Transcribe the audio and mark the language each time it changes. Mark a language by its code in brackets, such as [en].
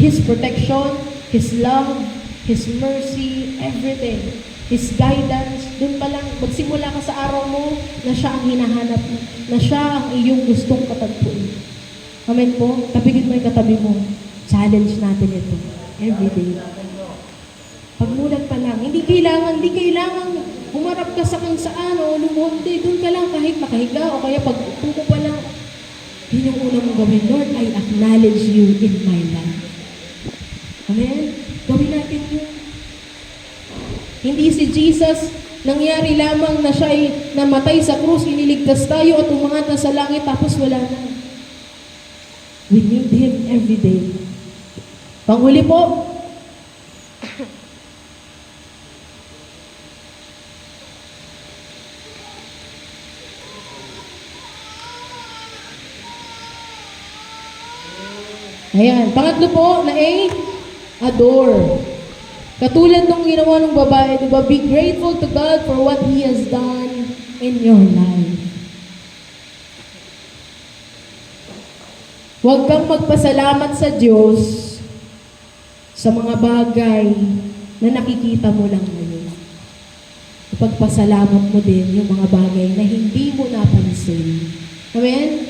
[en] His protection, His love, His mercy, everything. His guidance. [tl] Doon pa lang, magsimula ka sa araw mo na siya ang hinahanap mo. Na siya ang iyong gustong katagpuin. Amen po? Tapigin mo yung katabi mo. Challenge natin ito. Everyday. Pagmulat pa lang. Hindi kailangan humarap ka sa kung saan o lumunti. Doon ka lang kahit nakahiga o kaya pag upo pa lang. Yun yung una mong gawin. [en] Lord, I acknowledge you in my life. [tl] Amen? Gawin natin yun. Hindi si Jesus nangyari lamang na siya ay namatay sa krus, iniligtas tayo at umangat na sa langit tapos wala na. [en] We need Him every day. [tl] Panghuli po, ayan. Pangatlo po na adore. Katulad nung ginawa ng babae, diba? [en] Be grateful to God for what He has done in your life. [tl] Huwag kang magpasalamat sa Diyos sa mga bagay na nakikita mo lang ngayon. Ipagpasalamat mo din yung mga bagay na hindi mo napansin. Amen?